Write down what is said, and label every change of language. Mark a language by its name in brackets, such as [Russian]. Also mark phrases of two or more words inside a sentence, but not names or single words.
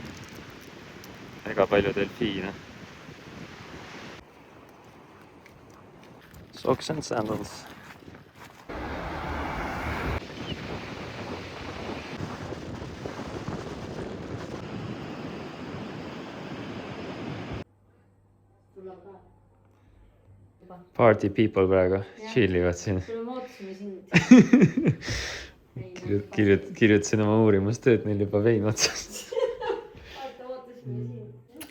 [Estonian] Väga palju delfiine. [English] Socks and sandals. Party people [Estonian] praegu chillivad siin. Sulle me ootasime sind. Kirjutasin oma uurimustööd, neil juba vein otsast. Vaata, ootasime sind.